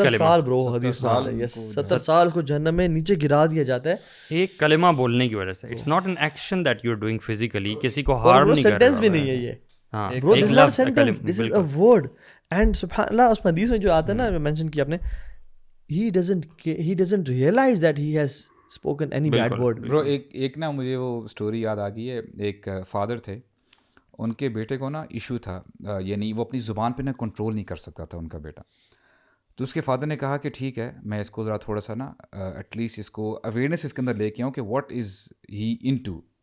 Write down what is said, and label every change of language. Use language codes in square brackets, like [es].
[ur] 70 سال برو حدیث میں آتا ہے, 70 سال کو جہنم میں نیچے گرا دیا جاتا ہے ایک کلمہ بولنے کی وجہ سے. [en] it's not an action that you are doing physically, [ur] کسی کو ہارم نہیں کر رہا. سینٹینس بھی نہیں ہے یہ, ہاں برو [en] This is not sentence, this is a word. [ur] And سبحان اللہ اس حدیث میں جو آتا ہے نا, مینشن کیا آپ نے [en] he doesn't realize that he has spoken any bad [ur] بالکل، [en] word. [ur] برو ایک نا مجھے وہ اسٹوری یاد آ گئی ہے. ایک فادر تھے, ان کے بیٹے کو نا ایشو تھا, یعنی وہ اپنی زبان پہ نا کنٹرول نہیں کر سکتا تھا ان کا بیٹا. تو اس کے فادر نے کہا کہ ٹھیک ہے, میں اس کو ذرا تھوڑا سا نا ایٹ لیسٹ اس کو اویئرنیس اس کے اندر لے کے آؤں کہ [en] What is he into.